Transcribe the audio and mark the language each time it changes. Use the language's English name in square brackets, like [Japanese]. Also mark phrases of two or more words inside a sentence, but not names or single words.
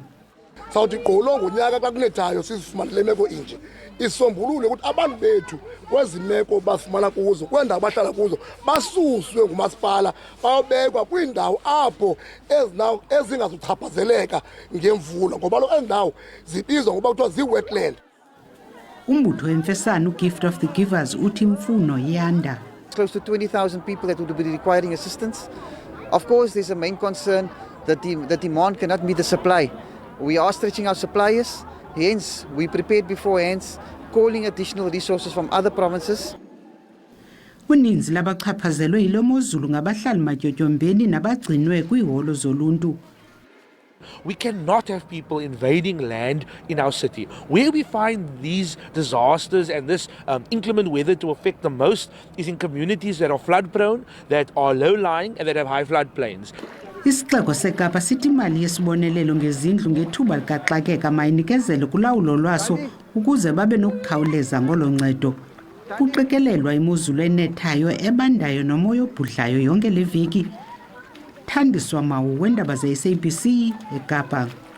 [Xhosa] sawuthi gqolo ngonyaka xa kunethayo sizifumanele imeko inje isombulule ukuthi abantu bethu kwezi meko bafumana kuzo kwendawo bahlala kuzo basuswe ngumasipala bayobekwa kwiindawo apho ezingazuchaphazeleka ngemvula ngoba lo endawo zibizwa ngoba kuthiwa zii-wetland umbutho wemfesana uGift of the Givers uthi imfuno yanda [English] close to 20,000 people that would be requiring assistance. Of course, there's a main concern that the demand cannot meet the supply. We are stretching our suppliers, hence we prepared beforehand, calling additional resources from other provinces. [Xhosa] uninzi labachaphazelwe yilo mozulu ngabahlali matyotyombe nabagcinwe kwiholo zoluntu [English] We cannot have people invading land in our city. Where we find these disasters and this inclement weather to affect the most is in communities that are flood prone, that are low-lying and that have high flood plains. [Xhosa] Isixeko seKapa sithi imali yesibonelelo ngezindlu ngethuba likaxakeka mayinikezele kulawulo lwaso ukuze babe nokukhawuleza ngolo ncedo. Kuqikelelwa imozulu enethayo ebandayo nomoya obhudlayo yonke le veki. Thandiswa Mawu wendaba ze-SABC eKapa.